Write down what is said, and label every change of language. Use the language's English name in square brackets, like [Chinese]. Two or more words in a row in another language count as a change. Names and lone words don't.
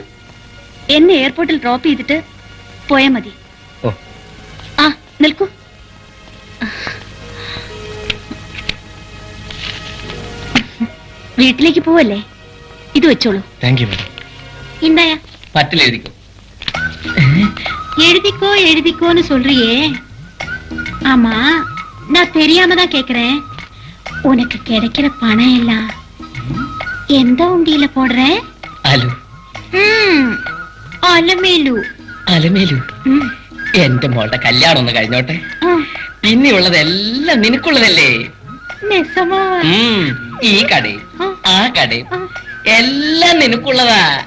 [Malayalam] എന്നെ എയർപോർട്ടിൽ ഡ്രോപ്പ് ചെയ്തിട്ട് പോയാൽ മതി. ഓ. ആ, നിൽക്കൂ. വീട്ടിലേക്ക് പോവല്ലേ? ഇത് വെച്ചോളൂ. [English] thank you [Malayalam] മാഡം. ഇണ്ടായ പറ്റില്ല, എഴുതിക്കോ. [Tamil] எழுதிக்கோ எழுதிக்கோன்னு சொல்றியே. ஆமா, நான் தெரியாம தான் கேக்குறேன். உனக்கு கிடைக்கிற பணம் எல்லாம் எந்த உண்டியில போடுற? [Malayalam] അലു. അലമേലു. അലമേലു, എന്റെ മോളുടെ കല്യാണം ഒന്ന് കഴിഞ്ഞോട്ടെ. പിന്നെയുള്ളതെല്ലാം നിനക്കുള്ളതല്ലേ? [Tamil] നെസമാ? [Malayalam] ഈ കടയും ആ കടയും എല്ലാം നിനക്കുള്ളതാ.